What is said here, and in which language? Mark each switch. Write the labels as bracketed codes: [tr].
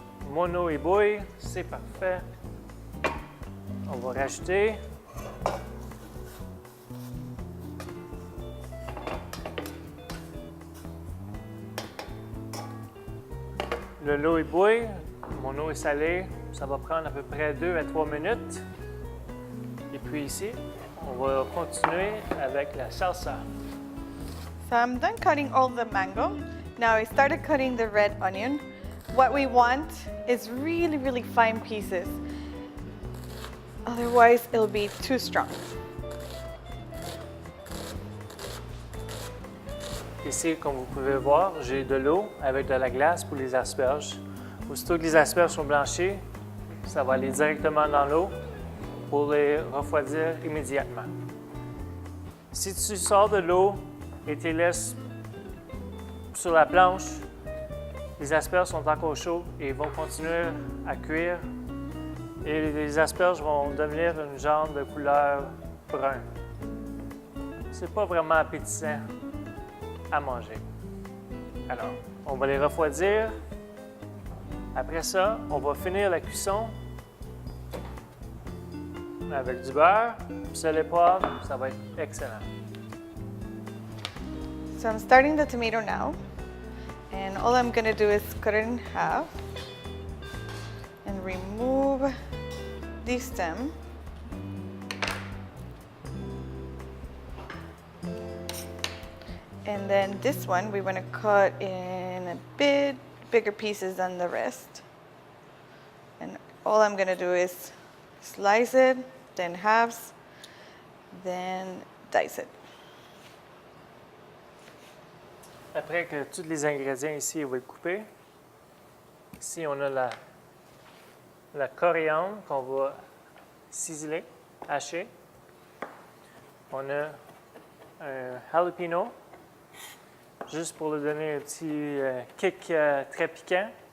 [fr] Mon eau ébouille, c'est parfait. On va rajouter l'eau ébouille. Mon eau est salée. Ça va prendre à peu près 2 à 3 minutes. Et puis ici, on va continuer avec la salsa. [en] So I'm done cutting all the mango. Now I started cutting the red onion. What we want is really, really fine pieces. Otherwise, it'll be too strong. [fr] Ici, comme vous pouvez voir, j'ai de l'eau avec de la glace pour les asperges. Aussitôt que les asperges sont blanchies, ça va aller directement dans l'eau pour les refroidir immédiatement. Si tu sors de l'eau et tu les laisses sur la planche, les asperges sont encore chaudes et vont continuer à cuire et les asperges vont devenir une genre de couleur brun. C'est pas vraiment appétissant à manger. Alors, on va les refroidir. Après ça, on va finir la cuisson avec du beurre, sel et poivre, ça va être excellent. [en] So I'm starting the tomato now, and all I'm gonna do is cut it in half and remove the stem. And then this one we want to cut in a bit bigger pieces than the rest. And all I'm going to do is slice it, then halves, then dice it. [fr] Après que tous les ingrédients ici vont être coupés, ici on a la coriandre qu'on va ciseler, hacher. On a un jalapeno, juste pour lui donner un petit kick très piquant.